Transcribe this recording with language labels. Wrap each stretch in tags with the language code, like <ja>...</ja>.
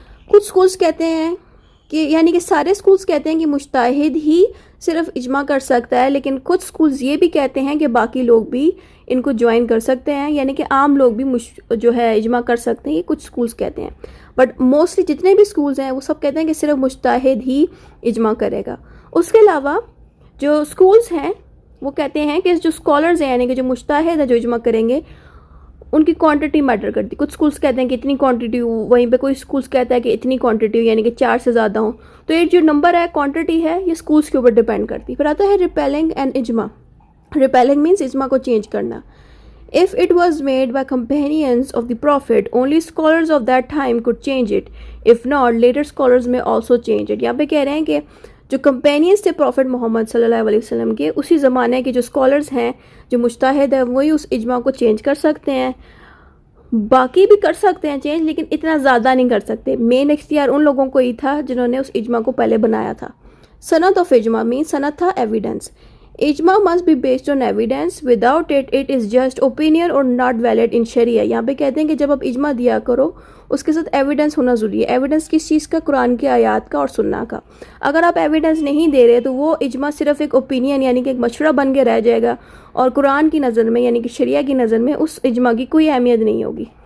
<ur>کچھ اسکولس کہتے ہیں کہ یعنی کہ سارے اسکولس کہتے ہیں کہ مجتہد ہی صرف اجماع کر سکتا ہے، لیکن کچھ اسکولس یہ بھی کہتے ہیں کہ باقی لوگ بھی ان کو جوائن کر سکتے ہیں، یعنی کہ عام لوگ بھی جو ہے اجماع کر سکتے ہیں، یہ کچھ اسکولس کہتے ہیں، بٹ موسٹلی جتنے بھی اسکولس ہیں وہ سب کہتے ہیں کہ صرف مجتہد ہی اجماع کرے گا۔ اس کے علاوہ جو اسکولس ہیں وہ کہتے ہیں کہ جو اسکالرز ہیں یعنی کہ جو مجتہد ہیں جو اجماع کریں گے ان کی کوانٹٹی میٹر کرتی، کچھ اسکولس کہتے ہیں کہ اتنی کوانٹٹی ہو، وہیں پہ کوئی اسکولس کہتا ہے کہ اتنی کوانٹٹی ہو یعنی کہ 4 سے زیادہ ہوں، تو یہ جو نمبر ہے کوانٹٹی ہے یہ اسکولس کے اوپر ڈیپینڈ کرتی۔ پھر آتا ہے ریپیلنگ اینڈ اجماع، ریپیلنگ مینس اجماع کو چینج کرنا،</ur> <en>If it was made by companions of the Prophet, only scholars of that time could change it. If not, later scholars may also change it.</en> <ur>یہاں پہ کہہ رہے ہیں کہ جو کمپینینس تھے پروفٹ محمد صلی اللہ علیہ وسلم کے، اسی زمانے کے جو اسکالرز ہیں، جو مجتہد ہیں، وہی اس اجماع کو چینج کر سکتے ہیں. باقی بھی کر سکتے ہیں چینج، لیکن اتنا زیادہ نہیں کر سکتے. مین اختیار ان لوگوں کو ہی تھا جنہوں نے اس اجماع کو پہلے بنایا تھا. سند آف اجماع مین سند تھا ایویڈنس.</ur> <en>اجماع must be based on evidence. Without it, it is just opinion or not valid in شریعہ.</en> <ur>یہاں پہ کہتے ہیں کہ جب آپ اجماع دیا کرو اس کے ساتھ ایویڈنس ہونا ضروری ہے. ایویڈنس کس چیز کا؟ قرآن کی آیات کا اور سننا کا. اگر آپ ایویڈنس نہیں دے رہے تو وہ اجماع صرف ایک اوپینین یعنی کہ ایک مشورہ بن کے رہ جائے گا، اور قرآن کی نظر میں یعنی کہ شریعہ کی نظر میں اس اجماع کی کوئی اہمیت نہیں ہوگی.</ur>